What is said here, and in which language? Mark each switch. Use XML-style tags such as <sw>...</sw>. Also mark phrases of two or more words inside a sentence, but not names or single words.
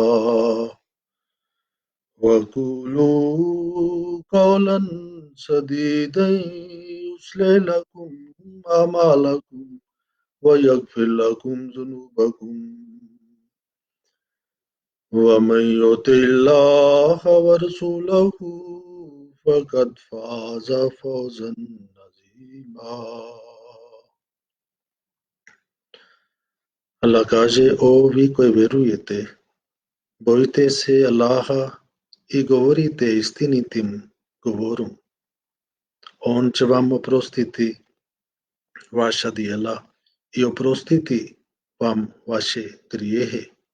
<ar>يصلح لكم أعمالكم ويغفر لكم ذنوبكم ومن يطع الله ورسوله فقد فاز فوزا عظيما</ar> <bs>Allah kaže, o vi koji vjerujete, bojite se Allaha i govorite istinitim govorom. On će vam oprostiti vaša djela i oprostiti vam vaše grijehe.</bs>